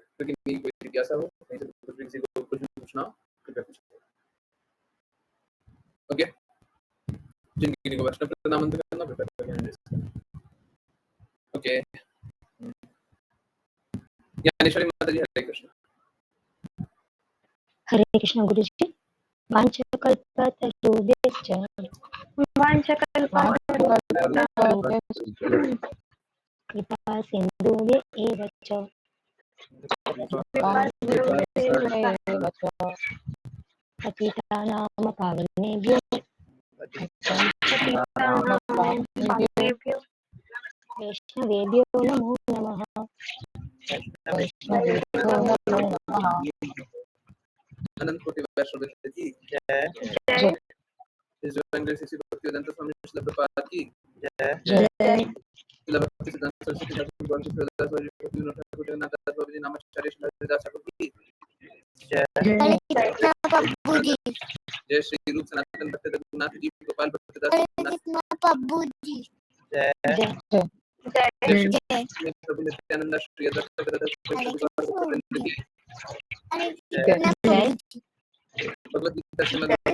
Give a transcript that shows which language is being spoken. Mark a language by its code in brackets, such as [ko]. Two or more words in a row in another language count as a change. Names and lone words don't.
[hi] क्योंकि मेरी कोई जिज्ञासा हो, कहीं से कुछ भी किसी को कुछ भी पूछना हो, कृपया पूछिए। ओके, जिनकी को वैष्णव प्रणाम मंत्र करना कृपया। ओके, ज्ञानेश्वरी माता जी, हरे कृष्ण। हरे कृष्ण गुरुजी। [sa] वाञ्छकल्पतरुभ्यश्च कृपा सिन्धुभ्य एव च पतितानां पावनेभ्यो वैष्णवेभ्यो नमो नमः। [hi] अनंत कोटि वैष्णव की जय। जय। इस रंग से भक्तिवेदांत स्वामी श्रील प्रभुपाद की जय। जय। श्रील भक्ति सिद्धांत सरस्वती ठाकुर भगवान श्री हरिदास जी भक्तिविनोद ठाकुर जगन्नाथ दास बाबा जी नामाचार्य श्री हरिदास ठाकुर की जय। जय श्री रूप सनातन भक्त रघुनाथ जी गोपाल भक्तदास जय। जय। जय श्री प्रभु नित्यानंद श्री अद्वैत गदाधर भगवद गीता श्रीमद्